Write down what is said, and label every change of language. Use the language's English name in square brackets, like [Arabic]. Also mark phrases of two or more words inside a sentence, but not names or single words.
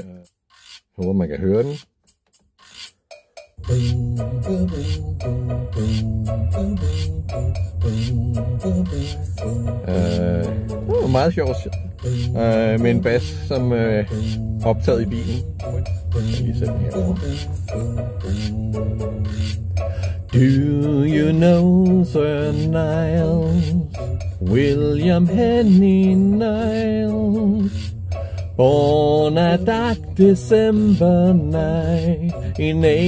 [Danish] Jeg håber, man kan høre den. Det var meget sjovt med en bas, som optaget i bilen. Jeg lige sætte den her. [English] Do you know Sir Niles, William Henry Niles, born a dark December night in